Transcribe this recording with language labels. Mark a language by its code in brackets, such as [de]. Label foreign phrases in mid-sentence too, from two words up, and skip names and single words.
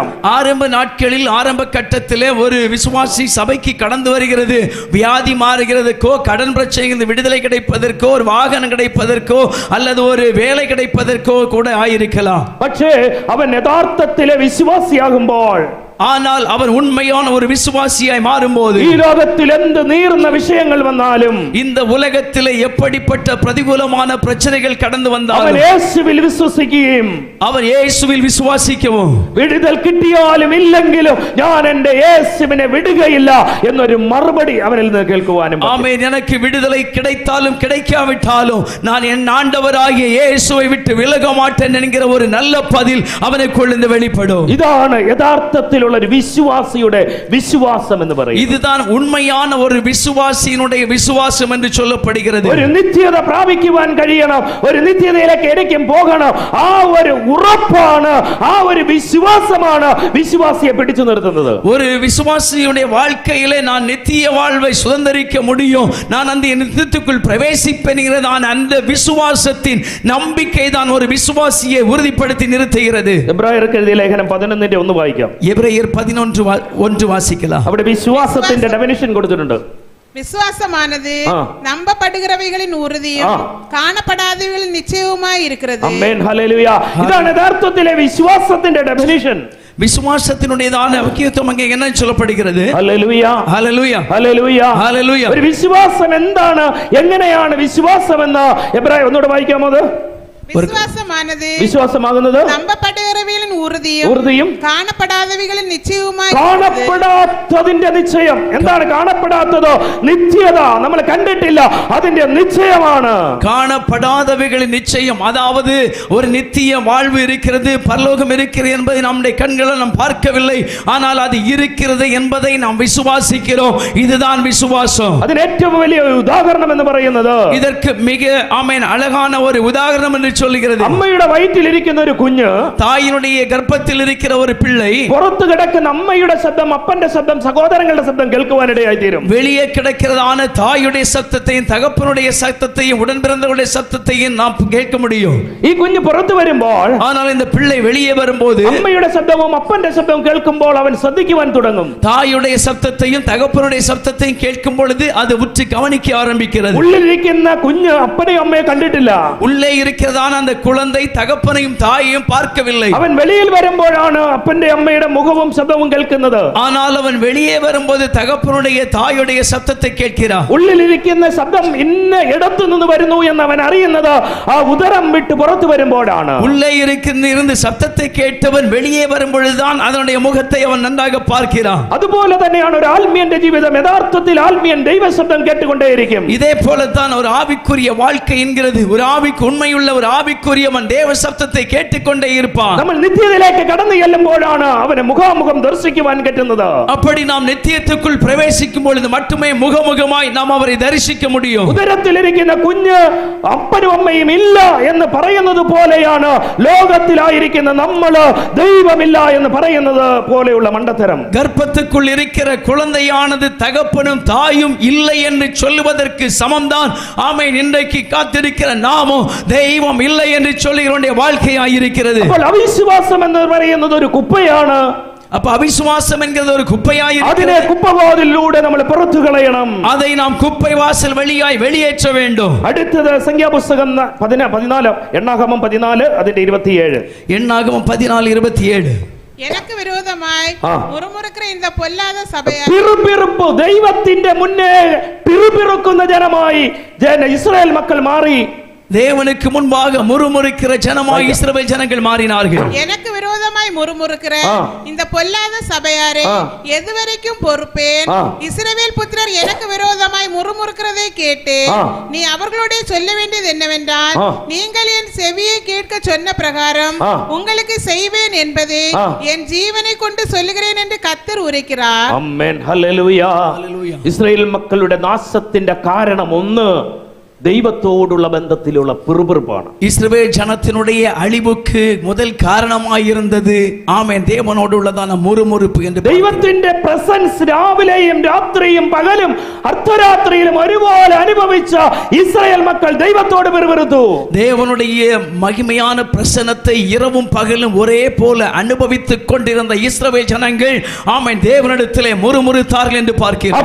[ta] ஆரம்ப நாட்களில் ஆரம்ப கட்டத்திலே ஒரு விசுவாசி சபைக்கு கடந்து வருகிறது வியாதி மாறுகிறதுக்கோ, கடன் பிரச்சனையிலிருந்து விடுதலை கிடைப்பதற்கோ, ஒரு வாகனம் கிடைப்பதற்கோ அல்லது ஒரு வேலை கிடைப்பதற்கோ கூட ஆயிருக்கலாம். [ml] പക്ഷേ അവൻ യഥാർത്ഥത്തിലെ വിശ്വാസിയാകുമ്പോൾ, [ta] ஆனால் அவர் உண்மையான ஒரு விசுவாசியாய் மாறும்போது, [ml] ഈ ലോകത്തിൽ എന്ത് നീറുന്ന വിഷയങ്ങൾ വന്നാലും, [ta] இந்த உலகத்திலே எப்படிப்பட்ட பிரதிகூலமான பிரச்சனைகள் கடந்து [ml] അവൻ [ta] வந்தாலும் [ml] യേശുവിൽ വിശ്വസിക്കുകയും, [ta] அவர் இயேசுவில் விசுவாசிக்கவும், [ml] വിടുതൽ കിട്ടിയാലും ഇല്ലെങ്കിലും ഞാൻ എന്റെ യേശുവിനെ വിടുകയില്ല എന്നൊരു മറുപടി അവനിൽ നിന്ന് കേൾക്കുവാനും. [ta] ஆமென். எனக்கு விடுதலை கிடைத்தாலும் கிடைக்காவிட்டாலும் நான் என் ஆண்டவராகிய இயேசுவை விட்டு விலக மாட்டேன் என்கிற ஒரு நல்ல பதில் அவனுக்குள் இருந்து வெளிப்படும். [ml] ഇതാണ് യഥാർത്ഥത്തിലുള്ള ഒരു വിശ്വാസിയുടെ വിശ്വാസം എന്ന് പറയുന്നത്. [ta] இதுதான் உண்மையான ஒரு விசுவாசியினுடைய விசுவாசம் என்று சொல்லப்படுகிறது. [ml] ഒരു നിത്യത പ്രാപിക്കുവാൻ കഴിയണം, ഒരു നിത്യതയിലേക്ക് എനിക്കും പോകണം. ആ ഒരു ഉറപ്പാണ്, ആ ഒരു വിശ്വാസമാണ് വിശ്വാസിയെ പിടിച്ചു നിർത്തുന്നത്. [ta] ஒரு விசுவாசியுடைய வாழ்க்கையிலே நான் நித்திய வாழ்வை சுதந்தரிக்க முடியும், நான் அந்த நித்தியத்துக்குள் பிரவேசிப்பேன் அந்த விசுவாசத்தின் நம்பிக்கை தான் ஒரு விசுவாசியை உறுதிப்படுத்தி நிறுத்துகிறது. [ml] എബ്രായർക്ക് എഴുതിയ ലേഖനം 11:1 വായിക്കാം. [ta] எபிரேயர் 11:1 வாசிக்கலாம். [ml] അവിടെ വിശ്വാസത്തിന്റെ ഡെഫിനിഷൻ കൊടുത്തിട്ടുണ്ട്. [ta] விசுவாசமானது நம்பப்படுகிறவைகளின் உறுதியும் കാണപ്പെടാதவைகளின் நிச்சயവുമായി இருக்கிறது. [ml] ആമേൻ, ഹല്ലേലൂയ. ഇതാണ് യഥാർത്ഥത്തിലെ വിശ്വാസത്തിന്റെ ഡെഫിനിഷൻ. [ta] விசுவாசத்தினுடையதான முக்கியத்துவம் அங்கே என்ன சொல்லப்படுகிறது? [ml] ഹല്ലേലൂയ, [ta] ஹல்லேலூயா, [ml] ഹല്ലേലൂയ, [ta] ஹல்லேலூயா. [ml] ഒരു വിശ്വാസം എന്താണ്, എങ്ങനെയാണ് വിശ്വാസം എന്ന് എബ്രായർ ഒന്നുകൂടെ വായിക്കാമോ? അത് വിശ്വാസമാകുന്നത് [ta] நம்பப்படுகிறவைகளின் உறுதியும் காணப்படாதவைகளின் நிச்சயமுமாய். [ml] കാണപ്പെടാത്തതിന്റെ നിശ്ചയം എന്താണ്? കാണപ്പെടാത്തതോ നിത്യത, നമ്മൾ കണ്ടിട്ടില്ല, അതിന്റെ നിശ്ചയമാണ്. [ta] காணப்படாதவைகளின் நிச்சயம், அதாவது ஒரு நித்திய வாழ்வு இருக்கிறது, பரலோகம் இருக்கிறது என்பதை நம்முடைய கண்களால் நாம் பார்க்கவில்லை, ஆனால் அது இருக்கிறது என்பதை நாம் விசுவாசிக்கிறோம். இதுதான் விசுவாசம். [ml] അതിന് ഏറ്റവും വലിയ ഉദാഹരണം എന്ന് പറയുന്നത്, [ta] இதற்கு மிக ஆமென் அழகான ஒரு உதாரணம் என்று சொல்லுகிறது. [ml] അമ്മയുടെ വയറ്റിൽ ഇരിക്കുന്ന ഒരു കുഞ്ഞ്, [ta] தாயினுடைய கர்ப்பத்தில் இருக்கிற ஒரு பிள்ளை, [ml] പുറത്തു കിടക്കുന്ന അമ്മയുടെ ശബ്ദം, അപ്പന്റെ ശബ്ദം, സഹോദരങ്ങളുടെ ശബ്ദം കേൾക്കുവാനിടയായി തീരും. [ta] வெளியே கிடக்கிறதான தாயுடைய சத்தத்தையும் தகப்பனுடைய சத்தத்தையும் உடன் பிறந்தவருடைய சத்தத்தையும் நாம் கேட்க முடியும். [ml] ഈ കുഞ്ഞ് പുറത്തു വരുമ്പോൾ, [ta] ஆனால் இந்த பிள்ளை வெளியே வரும்போது [ml] അമ്മയുടെ ശബ്ദവും അപ്പന്റെ ശബ്ദവും കേൾക്കുമ്പോൾ അവൻ ശ്രദ്ധിക്കുവാൻ തുടങ്ങും. [ta] தாயுடைய சத்தத்தையும் தகப்பனுடைய சத்தத்தையும் கேட்கும் பொழுது அது உற்று கவனிக்க ஆரம்பிக்கிறது. [ml] ഉള്ളിലിരിക്കുന്ന കുഞ്ഞ് അപ്പനെയും അമ്മയെ കണ്ടിട്ടില്ല. [ta] உள்ளே இருக்கிறதான அந்த குழந்தை தகப்பனையும் தாயையும் பார்க்கவில்லை. [ml] അവൻ വെളിയിൽ വെളിയിൽ വരുമ്പോഴാണ് അപ്പന്റെ അമ്മയുടെ മുഖവും ശബ്ദവും കേൾക്കുന്നത്. [ta] ஆனால் அவன் வெளியே வரும்போது தகப்பனுடைய தாயுடைய சத்தத்தை கேட்கிறான். [ml] ഉള്ളിലിരിക്കുന്ന ശബ്ദം ഇന്ന ഇടത്തു നിന്ന് വരുന്നു എന്ന് അവൻ അറിയുന്നത് ആ ഉദരം വിട്ട് പുറത്തു വരുമ്പോഴാണ്. [ta] உள்ளே இருந்து சத்தத்தை கேட்டவன் வெளியே வரும்பொழுதுதான் அதனுடைய முகத்தை அவன் நன்றாக பார்க்கிறான். [ml] അതുപോലെ തന്നെയാണ് ഒരു ആത്മീയന്റെ ജീവിതം. യഥാർത്ഥത്തിൽ ആത്മീയൻ ദൈവശബ്ദം കേട്ടുകൊണ്ടേയിരിക്കും. [ta] இதே போலத்தான் ஒரு ஆவிக்குரிய வாழ்க்கை என்கிறது. ஒரு ஆவிக்கு உண்மையுள்ள ஒரு ஆவிக்குரியவன் தேவ சத்தத்தை கேட்டுக்கொண்டே இருப்பான். [ml] നമ്മൾ നിത്യതയിലേക്ക് കടന്നു ചെല്ലുമ്പോഴാണ് അവനെ മുഖാമുഖം ദർശിക്കുവാൻ പറ്റുന്നത്. [ta] அப்படி நாம் நித்தியத்துக்குள் பிரவேசிக்கும் பொழுது மட்டுமே முகமுகமாய் நாம் அவரை தரிசிக்க முடியும். [ml] ഉദരത്തിലിരിക്കുന്ന കുഞ്ഞ് അപ്പനും അമ്മയും ഇല്ല എന്ന് പറയുന്നത് പോലെയാണ് ലോകത്തിലായിരിക്കുന്ന നമ്മൾ ദൈവമില്ല എന്ന് പറയുന്നത് പോലെയുള്ള മണ്ടത്തരം. [ta] கர்ப்பத்துக்குள் இருக்கிற குழந்தையானது தகப்பனும் தாயும் இல்லை என்று சொல்லுவதற்கு சமம்தான். ஆமென். இன்றைக்கு காத்திருக்கிற நாமோ தெய்வம் இல்லை என்று சொல்லுகிறவனுடைய வாழ்க்கையாயிருக்கிறது. [ml] അപ്പോൾ അവിശ്വാസം എന്ന് പറയുന്നത് ഒരു കുപ്പയാണ്. [ta] அப்ப அவிசுவாசம் என்கிறது ஒரு குப்பையாய் [ml] അതിനെ കുപ്പവാതിലൂടെ നമ്മൾ പുറത്തു കളയണം. [ta] அதை நாம் குப்பை வாசல் வழியாய் வெளியேற்ற வேண்டும். [ml] അടുത്തത് സംഖ്യാപുസ്തകം 14 എണ്ണാഗമം 14 അതിന്റെ 27. [ta] எண்ணாகமம் 14:27. எனக்கு விரோதமாய் முறுமுறுக்கிற இந்த பொல்லாத சபையார் [ml] പിറുപിറുപ്പ് ദൈവത്തിന്റെ മുന്നേ പിറുപിറുക്കുന്ന ജനമായി ഇസ്രായേൽ മക്കൾ മാറി. [ta] தேவனுக்கு முன்பாக முறுமுறுக்கிற ஜனமாய் இஸ்ரவேல் ஜனங்கள் மாறினார்கள். எனக்கு விரோதமாய் முறுமுறுக்கிற இந்த பொல்லாத சபையாரே எதுவரைக்கும் பொறுப்பேன்? இஸ்ரவேல் புத்திரர் எனக்கு விரோதமாய் முறுமுறுக்கிறதை கேட்டு நீ அவர்களுடைய சொல்ல வேண்டியது என்னவென்றால், நீங்கள் என் செவியை கேட்க சொன்ன பிரகாரம் உங்களுக்கு செய்வேன் என்பதை என் ஜீவனை கொண்டு சொல்லுகிறேன் என்று கர்த்தர் உரைக்கிறார். [ml] ആമേൻ. ഹല്ലേലൂയ. ഇസ്രായേൽ മക്കളുടെ നാശത്തിന്റെ കാരണം ഒന്ന് ദൈവത്തോടുള്ള ബന്ധത്തിലുള്ള പിറുപിറുപ്പാണ്. [ta] இஸ்ரவேல் ஜனத்தினுடைய அழிவுக்கு முதல் காரணமாய் இருந்தது ஆமென் தேவனோடு உள்ளதான முறுமுறுப்பு என்று. [ml] ദൈവത്തിന്റെ പ്രസൻസ് രാവിലെയും രാത്രിയും പകലും അർദ്ധരാത്രിയിലും ഒരുപോലെ അനുഭവിച്ച ഇസ്രായേൽ മക്കൾ ദൈവത്തോട് പിറുപിറുത്തു. [ta] தேவனுடைய மகிமையான பிரசன்னத்தை இரவும் பகலும் ஒரே போல அனுபவித்துக் கொண்டிருந்த இஸ்ரவேல் ஜனங்கள் ஆமென் தேவனிடத்திலே முறுமுறுத்தார்கள் என்று பார்க்கிறோம்.